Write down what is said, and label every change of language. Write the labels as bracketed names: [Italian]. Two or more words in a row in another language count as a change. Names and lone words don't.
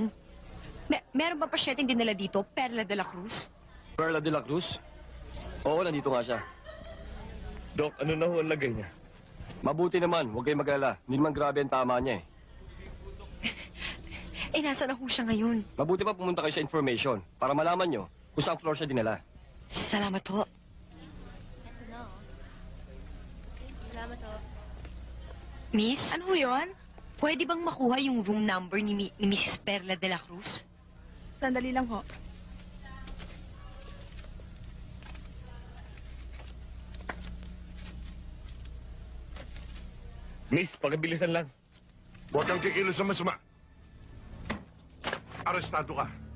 [Filipino] Meron ba pasyenteng dinala dito, Perla de la Cruz? Perla de la Cruz? Oo, nandito nga siya. Dok, ano na ho ang lagay niya? Mabuti naman, huwag kayong mag-alala. Hindi naman grabe ang tama niya eh. Nasa na ho siya ngayon? Mabuti pa pumunta kayo sa information para malaman nyo kung saan floor siya dinala. Salamat ho. Salamat ho. Miss? Ano ho yun? Pwede bang makuha yung room number ni Mrs. Perla de la Cruz? Sandali lang ho. Miss, pakibilisan lang. Huwag kang kikilos sa masama. Arestado ka.